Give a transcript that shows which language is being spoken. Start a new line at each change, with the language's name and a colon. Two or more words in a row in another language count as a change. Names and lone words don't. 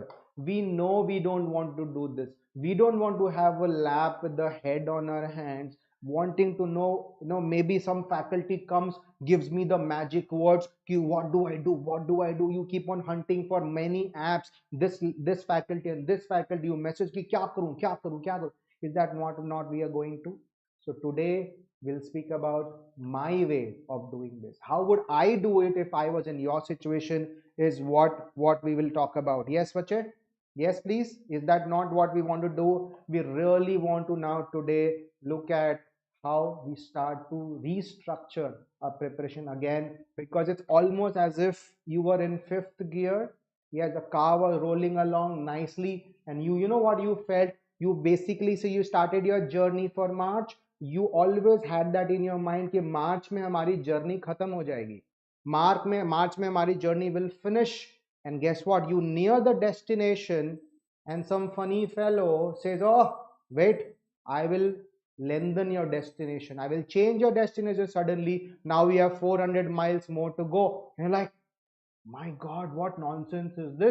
English: We know we don't want to do this. We don't want to have a lap with the head on our hands, wanting to know, maybe some faculty comes, gives me the magic words. What do I do? What do I do? You keep on hunting for many apps. This faculty and this faculty. You message
Hindi: कि क्या करूँ, क्या करूँ, क्या करूँ.
English: Is that not we are going to? So today we'll speak about my way of doing this. How would I do it if I was in your situation? Is what we will talk about. Yes, Vachet? Yes, please. Is that not what we want to do? We really want to now today look at how we start to restructure our preparation again, because it's almost as if you were in fifth gear. Yes, the car was rolling along nicely, and you know what you felt. You basically, so you started your journey for March. You always had that in your mind
Hindi: कि मार्च में हमारी जर्नी खत्म हो जाएगी, मार्च में हमारी
English: journey will finish. And guess what? You near the destination, and some funny fellow says, oh, wait, I will lengthen your destination. I will change your destination. Suddenly now we have 400 miles more to go, and you're like, my God, what nonsense is this?